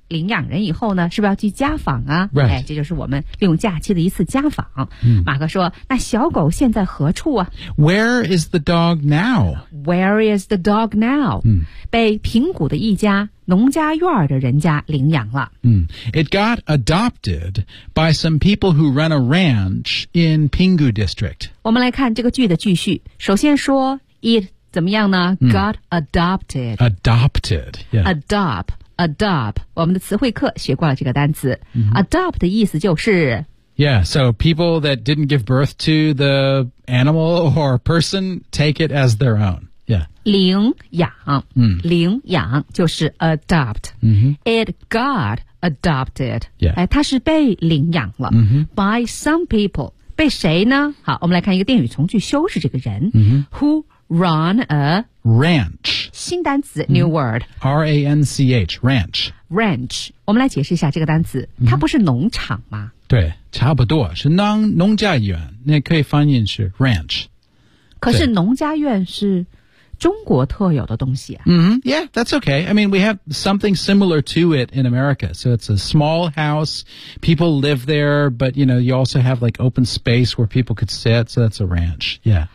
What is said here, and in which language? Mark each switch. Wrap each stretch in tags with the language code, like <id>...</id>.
<zh>领养人以后呢是不是要去家访啊、</zh> <en>right.</en> <zh>哎、这就是我们利用假期的一次家访、嗯、马克说那小狗现在何处啊</zh> <en>Where is the dog now? Where is the dog now?、嗯、</en> <zh>被平谷的一家农家院的人家领养了、</zh> <en>嗯、It got adopted by some people who run a ranch in Pingu district</en> <zh>我们来看这个句的句序首先说 It 怎么样呢、嗯、</zh> <en>Got adopted Adopted、yeah.</en> <zh>Adopt, 我们的词汇课学过了这个单词、 mm-hmm. Adopt 的意思就是</zh> <en>Yeah, so people that didn't give birth to the animal or person take it as their own. Yeah.</en> <zh>领养、 mm. 领养就是 adopt、 mm-hmm.</zh> <en>It got adopted、 yeah.</en> <zh>哎、它是被领养了、 mm-hmm.</zh> <en>By some people</en> <zh>被谁呢好，我们来看一个电语从句修饰这个人、 mm-hmm.</zh> <en>Who run a Ranch</en> <zh>新单词</zh> <en>new word、 mm-hmm. R-A-N-C-H Ranch</en> <zh>Ranch 我们来解释一下这个单词、 mm-hmm. 它不是农场吗对差不多是 农家院那可以翻译是 Ranch 可是农家院是中国特有的东西、啊 mm-hmm.</zh> <en>Yeah that's okay I mean we have something similar to it in America So it's a small house People live there But you know you also have like open space Where people could sit So that's a ranch Yeah</en>